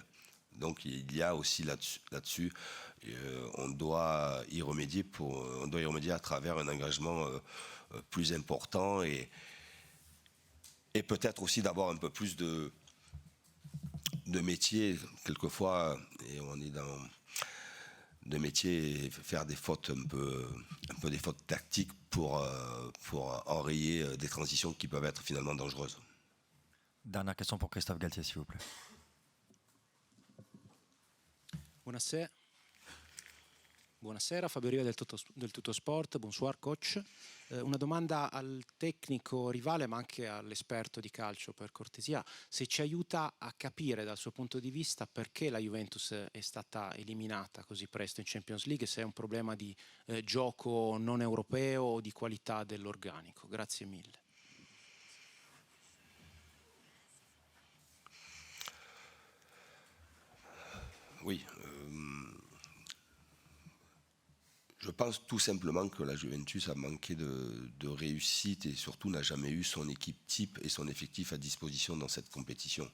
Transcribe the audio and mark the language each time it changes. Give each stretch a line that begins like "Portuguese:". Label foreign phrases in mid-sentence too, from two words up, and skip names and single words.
French: Donc il y a aussi là-dessus, on doit y remédier à travers un engagement plus important et peut-être aussi d'avoir un peu plus de métier quelquefois, et on est dans de métier et faire des fautes un peu des fautes tactiques pour enrayer des transitions qui peuvent être finalement dangereuses. Dernière question pour Christophe Galtier, s'il vous plaît.
Italian: Buonasera, Fabio Riva del Tutto Sport,
French: bonsoir coach.
Italian: Una domanda al tecnico rivale ma anche all'esperto di calcio per cortesia, se ci aiuta a capire dal suo punto di vista perché la Juventus è stata eliminata così presto in Champions League, se è un problema di gioco non europeo o di qualità dell'organico. Grazie mille.
French: Oui. Je pense tout simplement que la Juventus a manqué de réussite et surtout n'a jamais eu son équipe type et son effectif à disposition dans cette compétition.